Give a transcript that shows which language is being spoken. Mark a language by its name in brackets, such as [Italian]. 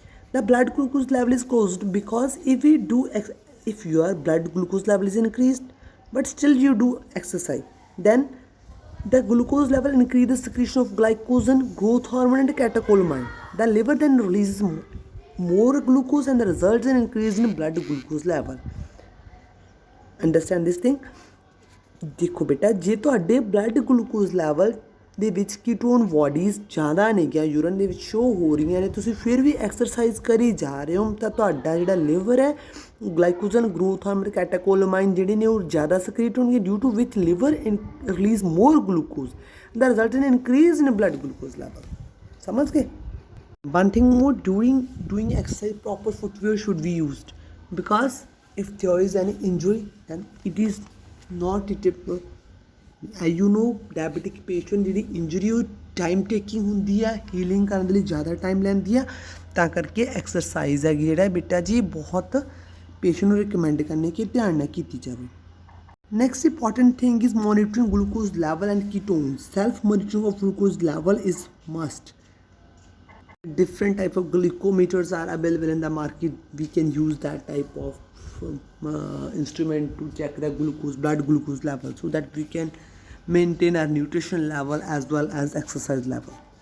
[English] The blood glucose level is caused because if your blood glucose level is increased but still you do exercise, then the glucose level increases secretion of glycogen, growth hormone and catecholamine. The liver then releases more glucose and the results in increase in blood glucose level. Understand this thing? [Hindi] देखो बेटा, [Punjabi] जे ਤੁਹਾਡੇ blood glucose level ਦੇ ਵਿੱਚ ਕੀਟੋਨ bodies ਜ਼ਿਆਦਾ ਨੇ ਗਿਆ urine ਦੇ ਵਿੱਚ ਸ਼ੋ ਹੋ ਰਹੀਆਂ ਨੇ, ਤੁਸੀਂ ਫਿਰ ਵੀ ਐਕਸਰਸਾਈਜ਼ ਕਰੀ ਜਾ ਰਹੇ ਹੋ ਤਾਂ ਤੁਹਾਡਾ ਜਿਹੜਾ ਲਿਵਰ ਹੈ ਗਲਾਈਕੋਜਨ ਗਰੋਥ ਹਾਰਮੋਨ ਕੈਟਾਕੋਲਾਮਾਈਨ ਜਿਹੜੇ ਨੇ ਉਹ ਜ਼ਿਆਦਾ ਸਕ੍ਰੀਟ ਹੋਣਗੇ [English] due to which liver release more glucose [Punjabi] ਦਾ [English] Result in increase in blood glucose level. [Punjabi] ਸਮਝ ਗਏ? [English] One thing more, doing exercise, proper footwear should be used because if there is any injury then it is not treatable. As you know, diabetic patient [Punjabi] ਜਿਹੜੀ injury ਉਹ time taking ਹੁੰਦੀ ਆ, healing ਕਰਨ ਦੇ ਲਈ ਜ਼ਿਆਦਾ ਟਾਈਮ ਲੈਂਦੀ ਆ, ਤਾਂ ਕਰਕੇ ਐਕਸਰਸਾਈਜ਼ ਹੈਗੀ ਜਿਹੜਾ ਬੇਟਾ ਜੀ ਬਹੁਤ ਪੇਸ਼ੈਂਟ ਨੂੰ ਰਿਕਮੈਂਡ ਕਰਨੇ ਕਿ ਧਿਆਨ ਨਾਲ ਕੀਤੀ ਜਾਵੇ. [English] Next important thing is monitoring glucose level and ketones. Self monitoring of glucose level is must. Different type of glucometers are available in the market. We can use that type of instrument to check the blood glucose level so that we can maintain our nutrition level as well as exercise level.